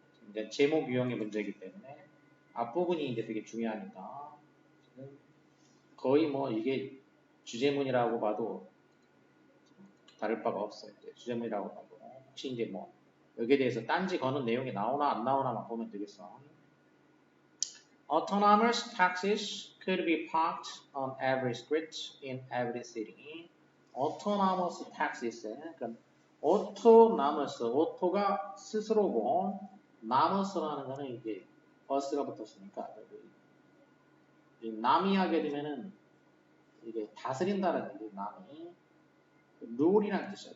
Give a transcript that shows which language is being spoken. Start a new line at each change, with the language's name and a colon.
Korean: 이제 제목 유형의 문제이기 때문에 앞부분이 이제 되게 중요하니까 거의 뭐 이게 주제문이라고 봐도 다를 바가 없어요. 이제 주제문이라고 봐도 혹시 이제 뭐 여기에 대해서 딴지 거는 내용이 나오나 안 나오나만 보면 되겠어.
English: Autonomous taxis could be parked on every street in every city.
Korean: Autonomous taxis, 그러니까 autonomous, 오토가 스스로고 namous라는 거는 이게 버스가 붙었으니까 남이 하게 되면은 이게 다스린다는 얘기, 남이 룰이라는 뜻이야.